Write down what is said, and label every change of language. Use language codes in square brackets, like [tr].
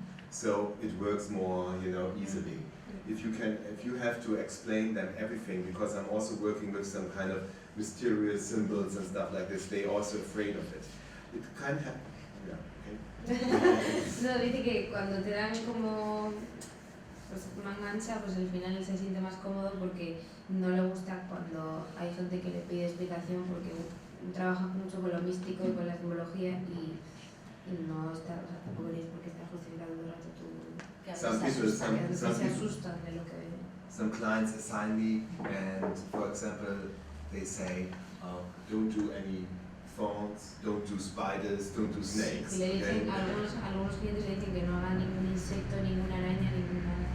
[en] So it works more, easily. If you have to explain them everything, because I'm also working with some kind of mysterious symbols and stuff like this, they're also afraid of it. It can happen. Yeah, okay. [es] No, dice que cuando te dan como manga ancha, pues al final él se siente más cómodo porque no le gusta cuando hay gente que le pide explicación, porque trabaja mucho con lo místico y con la simbología y no está, tampoco veréis por qué está justificado todo el rato tú. [en] Some [es] se asustan de lo que ven. [en] Some clients assign me, and for example, they say, don't do any thorns, don't do spiders, don't do snakes. [es] Y le dicen, algunos clientes le dicen que no haga ningún insecto, ninguna araña, ninguna...